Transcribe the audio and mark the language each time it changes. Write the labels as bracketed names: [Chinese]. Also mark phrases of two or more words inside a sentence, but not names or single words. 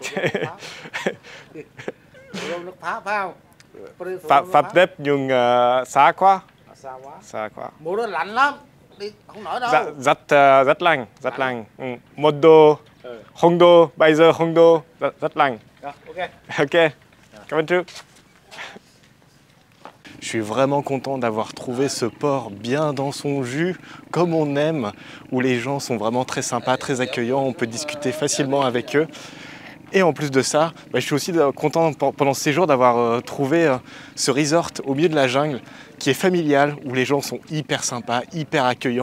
[Vietnamese] Nước Pháp phải không? Pháp đẹp nhưng xa quá. Xa quá. Mùa đó lạnh lắm. Đi không nổi đâu. Rất lạnh. Một độ, không độ, bây giờ không độ, rất lạnh. Ok. Cảm ơn trước. [French] Je suis vraiment content d'avoir trouvé ce port bien dans son jus, comme on aime, où les gens sont vraiment très sympas, très accueillants, on peut discuter facilement avec eux. Et en plus de ça, je suis aussi content pendant ce séjour d'avoir trouvé ce resort au milieu de la jungle, qui est familial, où les gens sont hyper sympas, hyper accueillants.